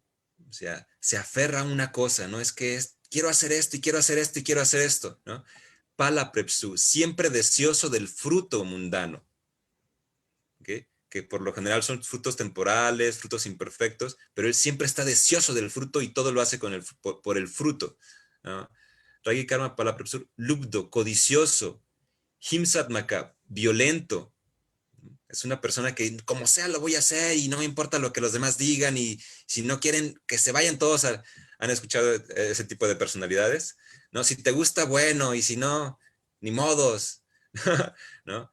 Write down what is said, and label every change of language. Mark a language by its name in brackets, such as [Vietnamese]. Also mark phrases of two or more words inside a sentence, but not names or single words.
[Spanish] O sea, se aferra a una cosa, ¿no? Es que quiero hacer esto y quiero hacer esto y quiero hacer esto, ¿no? [Sanskrit] फलप्रेप्सु, [Spanish] siempre deseoso del fruto mundano, ¿okay? Que por lo general son frutos temporales, frutos imperfectos, pero él siempre está deseoso del fruto y todo lo hace por el fruto, ¿no? [Sanskrit] रागी कर्मफलप्रेप्सु, [Spanish] lubdo, codicioso, himsatmaka, violento. Es una persona que como sea lo voy a hacer y no me importa lo que los demás digan y si no quieren que se vayan todos. ¿Han escuchado ese tipo de personalidades? ¿No? Si te gusta, bueno, y si no, ni modos. ¿No?